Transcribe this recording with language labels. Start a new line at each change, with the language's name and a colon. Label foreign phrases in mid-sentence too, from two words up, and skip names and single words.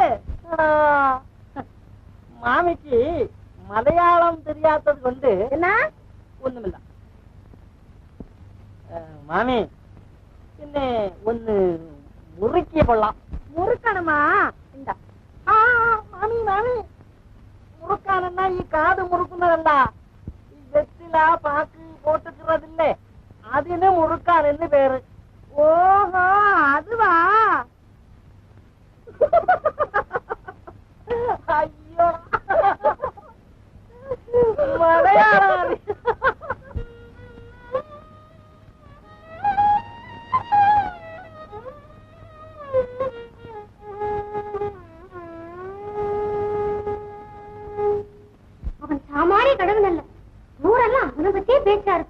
Tamil: மாமிக்கு மலையாளம் தெரியாதது கொண்டு என்ன ஒண்ணுமில்ல. மாமி, என்ன ஒண்ணு முறுக்கிய கொள்ளலாம். முறுக்கணுமா? இந்த மாமி மாமி முறுக்கானா
Malayalam: ഈ കാത് മുറുക്കുന്നതല്ല ഈ വെറ്റില പാക്ക് പോട്ടുக்கிறതില്ലേ അതിന് മുറുക്കാൻ എന്ന് പേര്
Tamil: ஓஹோ அதுவா
Malayalam: അയ്യോ മലയാളി
Tamil: அவன் சாமானிய கடவுள் அல்ல. ஊரெல்லாம் அவனை பத்தியே பேச்சா இருக்கு.